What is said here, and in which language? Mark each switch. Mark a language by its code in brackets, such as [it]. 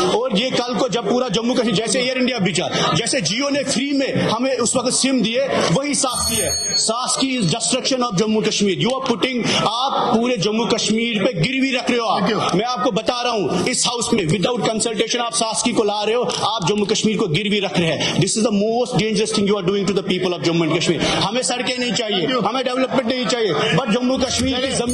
[ur] اور یہ کل کو جب پورا جموں کشمیر، جیسے ایئر انڈیا بچا، جیسے جیو نے فری میں ہمیں اس وقت سم دیے، وہی ساسکی ہے. [en] ساسکی is destruction of Jammu Kashmir. You are putting, [ur] آپ پورے جموں کشمیر پہ گروی رکھ رہے ہو. آپ، میں آپ کو بتا رہا ہوں، اس ہاؤس میں وداؤٹ کنسلٹیشن آپ ساسکی کو لا رہے ہو، آپ جموں کشمیر کو گروی رکھ رہے ہیں. [en] This is the most dangerous thing you are doing to the people of Jammu and Kashmir. [ur] ہمیں سڑکیں نہیں چاہیے، ہمیں ڈیولپمنٹ نہیں چاہیے، بٹ جموں کشمیر کی